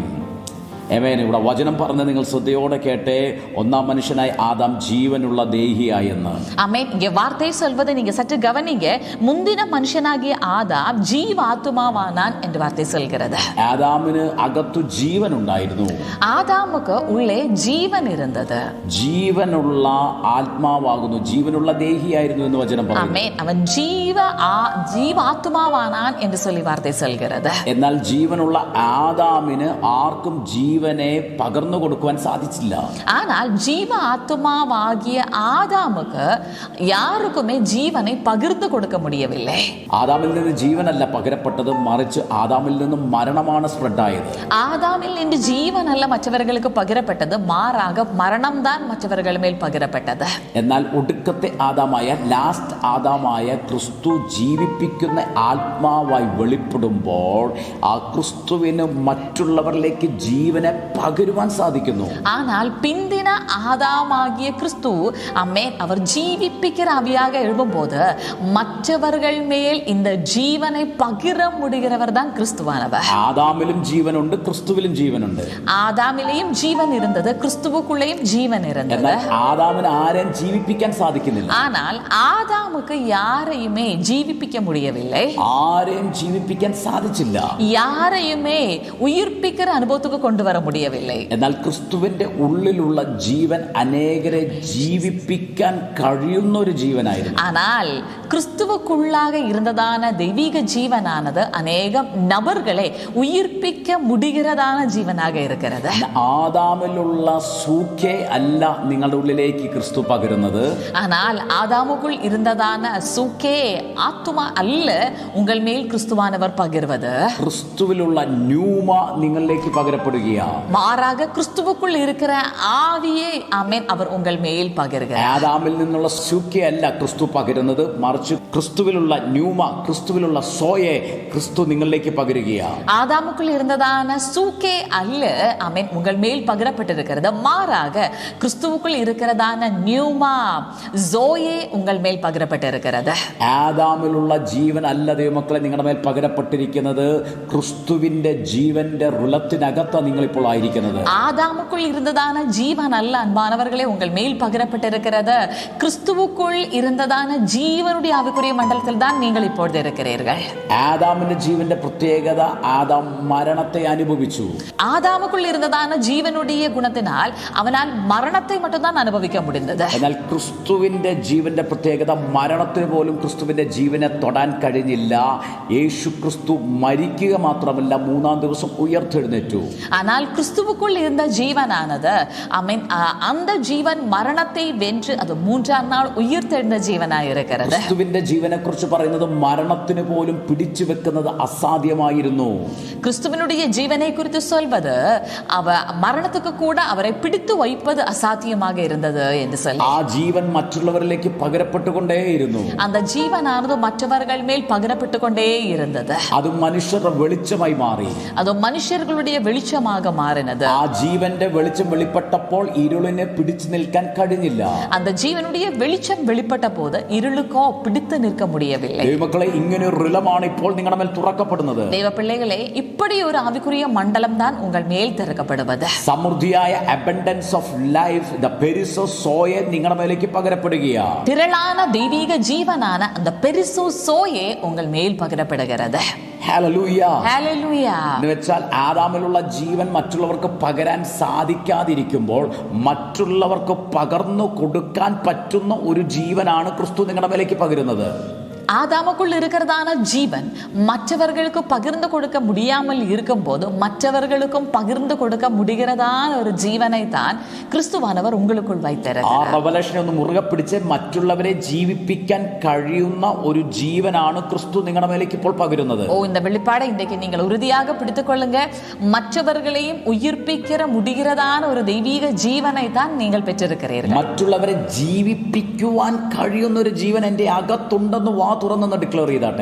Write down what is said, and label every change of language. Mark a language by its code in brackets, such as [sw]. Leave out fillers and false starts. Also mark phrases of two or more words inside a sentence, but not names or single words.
[ml] ആമേൻ. ഇവിടെ വചനം പറഞ്ഞ് നിങ്ങൾ ശ്രദ്ധയോടെ കേട്ടെ. ഒന്നാം മനുഷ്യനായി ആദാം ജീവനുള്ള ദേഹിയായെന്ന്. ആമേൻ. [ta] இங்கே வார்த்தை சொல்வதை நீங்க சற்று கவனிங்க. முந்தின மனுஷனாகிய ஆதாம் ஜீவாத்மாவானான் என்று வார்த்தை சொல்கிறது. [ml] ആദാമിന് അകത്തു ജീവൻ ഉണ്ടായിരുന്നു. [ta] ஆதாமுக்கு உள்ளே ஜீவன் இருந்தது. [ml] ജീവനുള്ള ആത്മാവാകുന്നു, ജീവനുള്ള ദേഹിയായിരുന്നു എന്ന് വചനം പറയുന്നു. ആമേൻ. [ta] അവൻ ஜீவாத்மாவானான் என்று சொல்லி வார்த்தை சொல்கிறது. [ml] എന്നാൽ ജീവനുള്ള ആദാമിന് ആർക്കും ജീവനെ പകർന്നു കൊടുക്കുവാൻ സാധിച്ചില്ല. [ta] ஆனால் ஜீவ ஆத்மாவாகிய ஆதாமுக்கு யாருக்குமே ஜீவனை பகிர்ந்து கொடுக்க முடியவில்லை. [ml] ആദാമിൽ നിന്ന് ജീവനല്ല പകരപ്പെട്ടത്, മറിച്ച് ആദാമിൽ നിന്നും മരണമാണ് സ്പ്രെഡായത്. [ta] ஆதாமில் நின்று ஜீவன் அல்ல மற்றவர்களுக்கு பகிரப்பட்டது, மாறாக மரணம்தான் மற்றவர்கள் மேல் பகிரப்பட்டது. [ml] എന്നാൽ ഒടുക്കത്തെ ആദാമായ ലാസ്റ്റ് ആദാമായ ക്രിസ്തു ജീവിപ്പിക്കുന്ന ആത്മാവായി വെളിപ്പെടുമ്പോൾ ആ ക്രിസ്തുവിന് മറ്റുള്ളവരിലേക്ക് ജീവനെ പകരുവാൻ സാധിക്കുന്നു. [ta] ஆனால் பிந்தின ஆதாமாகிய கிறிஸ்து அம்மேன் அவர் ஜீவிப்பிக்கிற ஆவியாக எழும்பும்போது மற்றவர்கள் மேல் இந்த ஜீவனை பகிர முடிகிறவர் தான் கிறிஸ்துவானவர். [ml] ആദാമിലും ജീവനുണ്ട്, ക്രിസ്തുവിലും ജീവനുണ്ട്. [ta] ஆதாமிலேயும் ஜீவன் இருந்தது, கிறிஸ்துவுக்குள்ளேயும் ஜீவன் இருந்தது. [ml] എന്നാൽ ആദാമിന് ആരെയും ജീവിപ്പിക്കാൻ സാധിക്കുന്നില്ല. [ta] ஆனால் ஆதாமுக்கு யாரையுமே ஜீவிப்பிக்க முடியவில்லை. [ml] ആരെയും ജീവിപ്പിക്കാൻ സാധിച്ചില്ല. [ta] யாரையுமே உயிர்ப்பிக்கிற அனுபவத்துக்கு கொண்டு வர முடியவில்லை. [ml] എന്നാൽ ക്രിസ്തുവിന്റെ ഉള്ളിലുള്ള ജീവൻ അനേകരെ ജീവിപ്പിക്കാൻ കഴിയുന്ന ഒരു ജീവനായിരുന്നു. [ta] ஆனால் கிறிஸ்துவுக்குள்ளாக இருந்ததான தெய்வீக ஜீவனானது அநேகம் நபர்களை உயிர்ப்பிக்க முடிகிறதான ஜீவனாக இருக்கிறது. [ml] ആദാമിലുള്ള സൂഖ്യ അല്ല നിങ്ങളുടെ ഉള്ളിലേക്ക് ക്രിസ്തു പകരുന്നത്. [ta] ஆனால் ஆதாமுக்குள் இருந்ததான சூக்கே ஆத்துமா அல்ல உங்கள் மேல் கிறிஸ்துவானவர் பகிர்வது. [ml] ക്രിസ്തുവിലുള്ള ന്യൂമ നിങ്ങളിലേക്ക് പകരപ്പെടുകയാണ്. [ta] மாறாக கிறிஸ்துவுக்குள் இருக்கிற ஆவியே ஆமென் அவர் உங்கள் மேல் பகிர்கிறார். [ml] ആദാമിൽ നിന്നുള്ള സൂഖ്യ അല്ല ക്രിസ്തു പകരുന്നത്, മറിച്ച് ക്രിസ്തുവിലുള്ള ന്യൂമ, ക്രിസ്തുവിലുള്ള സോയെ ക്രിസ്തു നിങ്ങളിലേക്ക് പകരുകയാണ്. [ta] ஆதாமுக்குள் இருந்ததான சூக்கே அல்ல ஆமென் உங்கள் மேல் பகிரப்பட்டிருக்கிறது, மாறாக கிறிஸ்துவுக்குள் இருக்கிறதான நியூமா ஜோயே உங்கள் மேல் பகிரப்பட்டிருக்கிறது. [ml] ആദാമിലുള്ള ജീവൻ അല്ല ദൈവമക്കളെ നിങ്ങളുടെ മേൽ പകരപ്പെട്ടിരിക്കുന്നത്. ക്രിസ്തുവിന്റെ ജീവന്റെ റുലത്തിനകത്ത് നിങ്ങൾ ഇപ്പോൾ ഇപ്പോൾ ആയിരിക്കുന്നത്. [ta] ஆதாமுக்குள் இருந்ததான ஜீவன் அல்ல அன்பானவர்களே உங்கள் மேல் பகிரப்பட்டிருக்கிறது. கிறிஸ்துவுக்குள் இருந்ததான ஜீவனுடைய ஆவிக்குரிய மண்டலத்தில் தான் நீங்கள் இப்பொழுது இருக்கிறீர்கள். [ml] ആദാമിന്റെ ജീവന്റെ പ്രത്യേകത, ആദാം മരണത്തെ അനുഭവിച്ചു. [ta] ஆதாமுக்குள் இருந்ததான ஜீவனுடைய குணத்தினால் அவனால் மரணத்தை மட்டும்தான் அனுபவிக்க முடிந்தது. [ml] എന്നാൽ ക്രിസ്തുവിന്റെ ജീവന്റെ പ്രത്യേകത, മരണത്തിന് പോലും ക്രിസ്തുവിന്റെ ജീവനെ തൊടാൻ കഴിഞ്ഞില്ല. യേശു ക്രിസ്തു മരിക്കുക മാത്രമല്ല, മൂന്നാം ദിവസം ഉയർത്തെഴുന്നേറ്റു. [ta] ஆனால் கிறிஸ்துவுக்குள் இருந்த ஜீவனானது அந்த ஜீவன் மரணத்தை வென்று அது மூன்றாம் நாள் உயிர்த்தெழுந்த ஜீவனாய் இருக்கிறது. [ml] ക്രിസ്തുവിന്റെ ജീവനെ കുറിച്ച് പറയുന്നത് മരണത്തിന് പോലും പിടിച്ചു വെക്കുന്നത് അസാധ്യമായിരുന്നു. [ta] கிறிஸ்துவனுடைய ஜீவனை குறித்து சொல்வது மரணத்துக்கு கூட அவரை பிடித்து வைப்பது அசாத்தியமாக இருந்தது என்று சொல்லி, [ml] ആ ജീവൻ മറ്റുള്ളവരിലേക്ക് പകരപ്പെട്ടുകൊണ്ടേയിരുന്നു. [ta] அந்த ஜீவனானது மற்றவர்கள் மேல் பகிரப்பட்டு கொண்டே இருந்தது. [ml] അത് മനുഷ്യരുടെ വെളിച്ചമായി മാറി. [ta] அது மனுஷர்களுடைய வெளிச்சமாக மாறினது. [ml] ആ ജീവന്റെ വെളിച്ചം വെളിപ്പെട്ടപ്പോൾ ഇരുളിനെ പിടിച്ചു നിൽക്കാൻ കഴിഞ്ഞില്ല. [ta] அந்த ஜீவனுடைய வெளிச்சம் வெளிப்பட்ட போது இருளுக்கோ பிடித்து நிற்க முடியவில்லை. [ml] ദൈവമക്കളെ, ഇങ്ങനെ ഒരു റിലമാണ് ഇപ്പോൾ നിങ്ങളുടെ മേൽ തുറക്കപ്പെടുന്നത്. ദൈവ പിള്ളേകളെ, [ta] இப்படி ஒரு ஆவிக்குரிய மண்டலம் தான் உங்கள் மேல் திறக்கப்படுவது. [ml] സമൃദ്ധിയായ [en] abundance of life, the perissos soye [ml] നിങ്ങളുടെ മേലേക്ക് പകരപ്പെടുകയാണ്. [ta] திரளான தெய்வீக ஜீவனான அந்த பெரிசோ சோயே உங்கள் மேல் பகிரப்படுகிறது. [ml] ഹല്ലേലൂയ. ഹല്ലേലൂയ. എന്ന് വെച്ചാൽ ആദാമിലുള്ള ജീവൻ മറ്റുള്ളവർക്ക് പകരാൻ സാധിക്കാതിരിക്കുമ്പോൾ മറ്റുള്ളവർക്ക് പകർന്നു കൊടുക്കാൻ പറ്റുന്ന ഒരു ജീവനാണ് ക്രിസ്തു നിങ്ങളുടെ മേലേക്ക് പകരുന്നത്. [ta] ஆதாமுக்குள் இருக்கிறதான ஜீவன் மற்றவர்களுக்கு பகிர்ந்து கொடுக்க முடியாமல் இருக்கும் போது மற்றவர்களுக்கும் பகிர்ந்து கொடுக்க முடிகிறதான ஒரு ஜீவனை தான் கிறிஸ்துவானவர் உங்களுக்குள் வைத்திருக்கிறார். [ml] ആ റെവലേഷനെ ഒന്ന് മുറുകെ പിടിച്ച് മറ്റുള്ളവരെ ജീവിപ്പിക്കാൻ കഴിയുന്ന ഒരു ജീവനാണ് ക്രിസ്തു നിങ്ങളുടെ മേലേക്ക് ഇപ്പോൾ പകരുന്നത്. [ta] இந்த வெளிப்பாடை இன்றைக்கு நீங்கள் உறுதியாக பிடித்துக் கொள்ளுங்க. மற்றவர்களையும் உயிர்ப்பிக்கிற முடிகிறதான ஒரு தெய்வீக ஜீவனை தான் நீங்கள் பெற்றிருக்கிறீர்கள். [ml] മറ്റുള്ളവരെ ജീവിപ്പിക്കുവാൻ കഴിയുന്ന ഒരു ജീവൻ എൻ്റെ അകത്തുണ്ടെന്ന് തുറന്നു ഡിക്ലെയർ ചെയ്താട്ടെ.